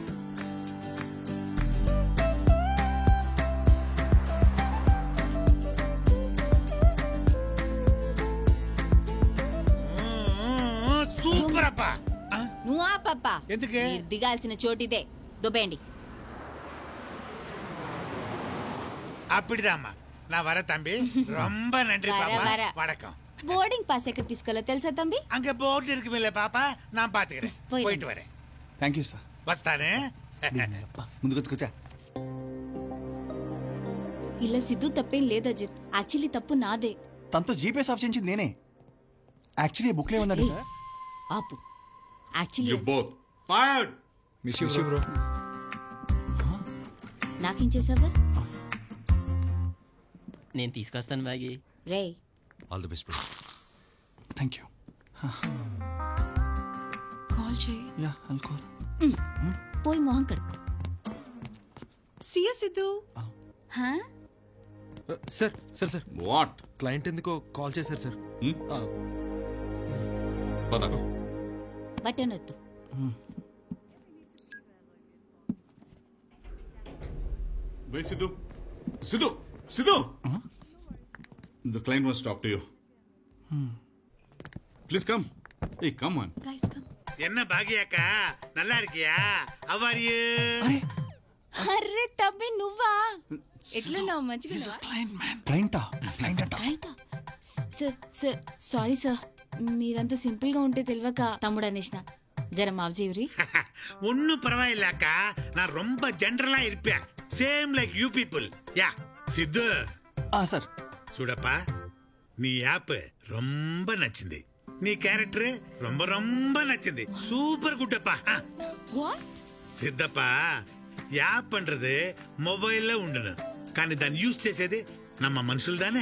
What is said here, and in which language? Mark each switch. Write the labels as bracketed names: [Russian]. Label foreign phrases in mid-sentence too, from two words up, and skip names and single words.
[Telugu] సూపర్ అప్పా. నువ్వు ఆ పప్ప ఎందుకే? మీరు దిగాల్సిన చోటిదే. దుబ్బేయండి. [Tamil] அப்படிதாம்மா நான் வர தம்பி. ரொம்ப நன்றி பாப்பா. வணக்கம். [Telugu] బోర్డింగ్ పాస్ ఎక్కడ తీసుకోవాలో తెలుసా తంబి? [Tamil] அங்க போர்டு இருக்குமில்ல பாப்பா, நான் பாத்துக்கிறேன். போயிட்டு வரேன். [English] Thank you sir. [Telugu] వస్తానే. ముందుకు వచ్చా. ఇలా సిద్ధు తప్పేం లేదు అజిత్. యాక్చువల్లీ తప్పు నాదే. తనతో [English] GPS off [Telugu] చేయించింది నేనే. యాక్చువల్లీ బుక్లో ఏమన్నాడు సార్? ఆపు. యాక్చువల్లీ [English] You both fired. Miss you bro. [Telugu] నాకేం చేసావా? నేను తీసుకొస్తాను బ్యాగి. రే [English] All the best bro. Thank you. [Telugu] కాల్ చేయి. [English] Ya I'll call. [Telugu] పోయి మొహం కడుక్కో. [English] See ya సిద్ధు. [Telugu] సార్ సార్ సార్ వాట్? క్లయింట్ ఎందుకో కాల్ చేశారు సార్. పద. బటన్ వద్దు. [English] Wait, Sidhu. Sidhu! Sidhu! The client wants to talk to you. Please come. Hey, come on. Guys, come. [Tamil] என்ன பாகியாக்கா, நல்லா இருக்கியா? [English] How are you? [Telugu] అరే తమ్మి నువ్వా? ఎట్లున్నావు? మంచిగా ఉన్నావా? క్లయింటా? సార్ సారీ సార్, మీరంతా సింపుల్ గా ఉంటే తెలియక తమ్ముడు అనేసిన. జర మావజీవురి. [Tamil] ஒன்னும் பரவாயில்ல அக்கா, நான் ரொம்ப ஜெனரலா இருப்பேன். [English] Same like you people. Ya సిద్ధు. [Telugu] సార్ చూడప్పా, నీ యాప్ ரொம்ப నచ్చింది. నీ క్యారెక్టర్ [Tamil] ரொம்ப ரொம்ப [Telugu] నచ్చింది. [English] super good [Telugu] அப்பா. వాట్? సిద్ధప్పా, యాప్ అంటది మొబైల్లో ఉండను, కానీ దాన్ని యూజ్ చేసేది నమ్మ మనుషులు దానే.